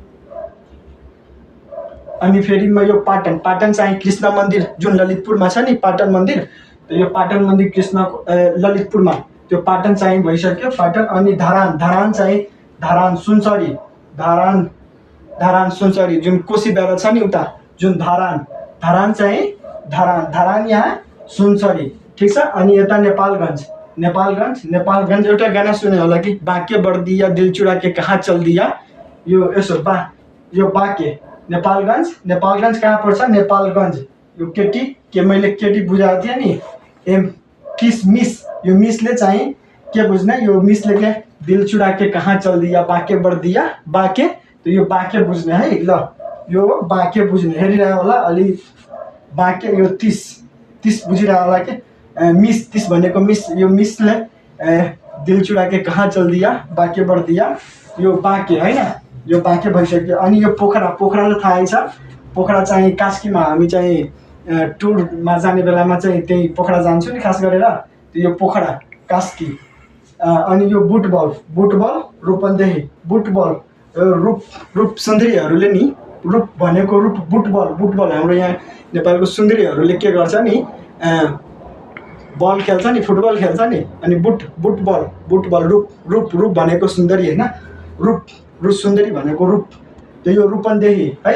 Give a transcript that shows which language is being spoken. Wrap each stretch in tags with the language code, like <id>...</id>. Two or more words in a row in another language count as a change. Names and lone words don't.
<ne>अनि फेरि म यो पाटन चाहिँ कृष्ण मन्दिर जुन ललितपुरमा छ नि, पाटन मन्दिर, यो पाटन मन्दिर कृष्ण ललितपुरमा त्यो पाटन चाहिँ भइसक्यो पाटन। अनि धरान धरान चाहिँ धरान सुनसरी धरान धरान सुनसरी जुन कोशी बेला छ नि उता जुन धरान धरान चाहिँ धरान धरान यहाँ सुनसरी ठिक छ। अनि यता नेपालगञ्ज नेपालगञ्ज नेपालगञ्ज एउटा गाना सुने होला कि बाँके बढ्दिया</ne> <hi>दिल चुरा के कहाँ चल दिया</hi> <ne>यो यसो यो बाँके नेपालगञ्ज नेपालगञ्ज कहाँ पर्छ नेपालगञ्ज। यो केटी के मैले केटी बुझाएको थिएँ नि एम मिस यो मिसले चाहिँ के बुझ्ने यो मिसले के</ne> <hi>दिल चुरा के कहाँ चल दिया</hi> <ne>बाँके बढ्दिया बाँके त यो बाँके बुझ्ने है ल यो बाँके बुझ्ने हेरिरह्यो होला अलि बाँके यो 30 बुझिरह्यो होला कि मिस 30 भनेको मिस यो मिसले</ne> <hi>दिल चुरा के कहाँ चल दिया</hi> <ne>बाँके बढ्दिया यो बाँके होइन यो बाँके भइसक्यो। अनि यो पोखरा पोखरा त थाहै छ पोखरा चाहिँ कास्कीमा हामी चाहिँ टुरमा जाने बेलामा चाहिँ त्यही पोखरा जान्छु नि खास गरेर यो पोखरा कास्की। अनि यो बुटबल रूपन्देही बुटबल रूप सुन्दरीहरूले नि रूप भनेको रूप बुटबल हाम्रो यहाँ नेपालको सुन्दरीहरूले के गर्छ नि बल खेल्छ नि फुटबल खेल्छ नि अनि बुटबल रूप भनेको सुन्दरी होइन रूप सुन्दरी भनेको रूप त्यो यो रूपन्देही है।</ne>